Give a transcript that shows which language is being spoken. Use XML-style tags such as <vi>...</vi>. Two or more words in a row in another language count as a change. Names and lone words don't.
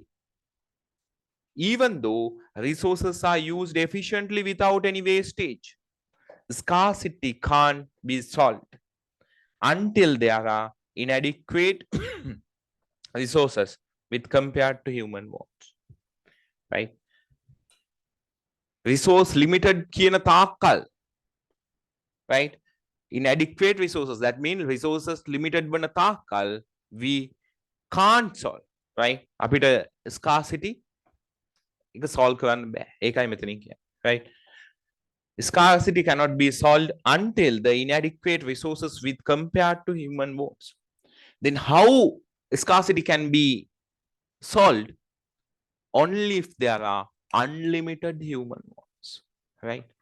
<en>Even though resources are used efficiently without any wastage, scarcity can't be solved until there are inadequate resources with compared to human wants, right? Resource limited</en> <si>කියන තාක්කල්,</si> <en>right? Inadequate resources, that means resources limited</en> <si>වන තාක්කල්</si> <en>we can't solve, right?</en> <si>අපිට scarcity එක solve කරන්න බෑ. ඒකයි මෙතනින් කියන්නේ,</si> <en>right? Scarcity cannot be solved until the inadequate resources with compared to human wants. Then how scarcity can be solved? Only if there are unlimited human wants, right?</en>